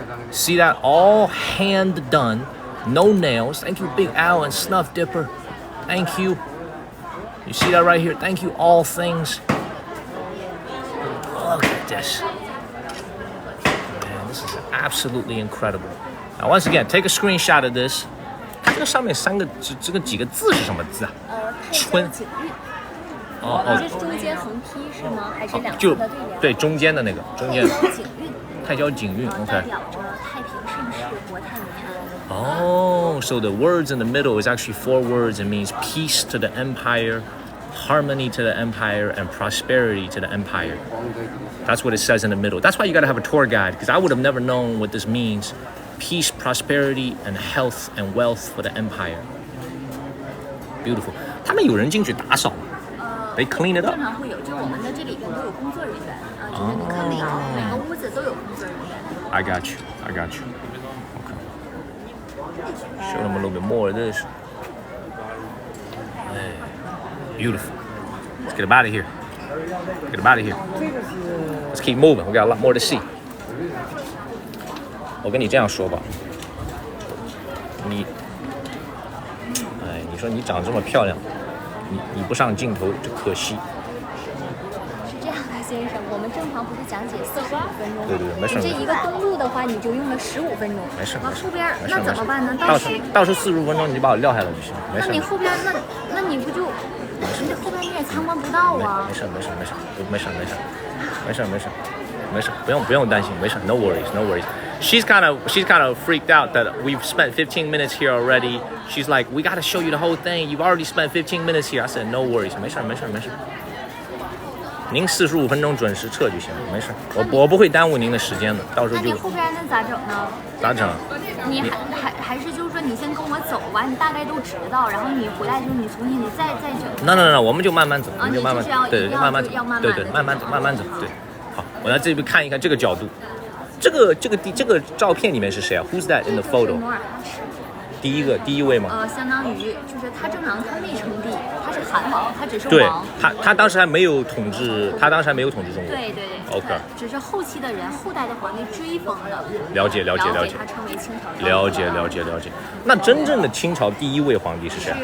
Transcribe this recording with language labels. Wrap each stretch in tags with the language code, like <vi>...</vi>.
<en>See that? All hand done. No nails. Thank you, Big Al and Snuff Dipper. Thank you. You see that right here? Thank you, All Things. Look at this. Man, this is absolutely incredible. Now, once again, take a screenshot of this.</en> <zh>它这个上面这个几个字是什么字啊？春。这是中间横批是吗？还是两侧的对联？对，中间的那个，中间的。泰交警运 ，OK。代表着太平盛世，国泰民安。</zh> <en>Oh, so the words in the middle is actually 4 words. It means peace to the empire, harmony to the empire, and prosperity to the empire. That's what it says in the middle. That's why you got to have a tour guide, because I would have never known what this means. Peace, prosperity, and health and wealth for the empire. Beautiful.</en> <zh>他们有人进去打扫吗？</zh> <en>They clean it up.</en> <zh>经常会有，就我们的这里边都有工作人员啊，就是你看每个屋子都有工作人员。</zh> <en>I got you. Okay. Show them a little bit more of this. Hey, beautiful. Let's get them out of here. Let's keep moving. We got a lot more to see.</en> <zh>我跟你这样说吧，你说你长这么漂亮，你不上镜头就可惜。是这样的，先生，我们正常不是讲解45分钟吗？对，没事。你这一个登录的话，你就用了15分钟。没事。后边那怎么办呢？到时45分钟你就把我撂下来就行。没事。那你后边那你不就你这后边你也参观不到啊？没事，不用担心，没事 ，</zh> <en>no worries. She's kind of freaked out that we've spent 15 minutes here already. She's like, we got to show you the whole thing. You've already spent 15 minutes here. I said, no worries.</en> <zh>没事。您45分钟准时撤就行了，没事。我不会耽误您的时间的，到时候就。那你后边那咋整呢？咋整？你还是就是说你先跟我走完，你大概都知道，然后你回来就是你重新再整。那，我们就慢慢走，你就慢慢对，慢慢走，对，慢慢走，对。好，我来这边看一看这个角度。这个照片里面是谁啊 ？</zh> <en>Who's that in the photo？</en> <zh>努尔哈赤。第一位吗？相当于就是他正常他没称帝，他是韩王，他只是王。对，他当时还没有统治，中国。对。 OK。只是后期的人，后代的皇帝追封的。了解。他称为清朝。了解。那真正的清朝第一位皇帝是谁？</zh>